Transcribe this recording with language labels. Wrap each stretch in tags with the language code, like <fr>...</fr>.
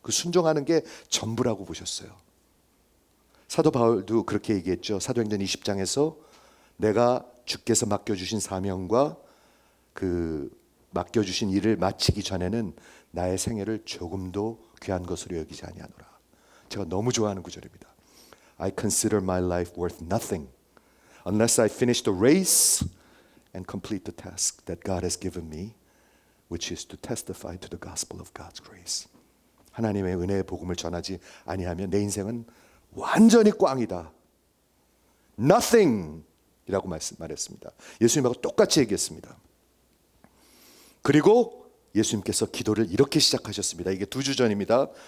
<ko>그 순종하는 게 전부라고 보셨어요. 사도 바울도 그렇게 얘기했죠. 사도행전 20장에서 내가 주께서 맡겨주신 사명과 그 맡겨주신 일을 마치기 전에는 나의 생애를 조금도 귀한 것으로 여기지 아니하노라. 제가 너무 좋아하는 구절입니다.</ko> <en>I consider my life worth nothing unless I finish the race and complete the task that God has given me, which is to testify to the gospel of God's grace.</en> <ko>하나님의 은혜의 복음을 전하지 아니하면 내 인생은 완전히 꽝이다. Nothing 이라고 말했습니다. 예수님하고 똑같이 얘기했습니다. 그리고 예수님께서 기도를 이렇게 시작하셨습니다. 이게 2주 전입니다.</ko>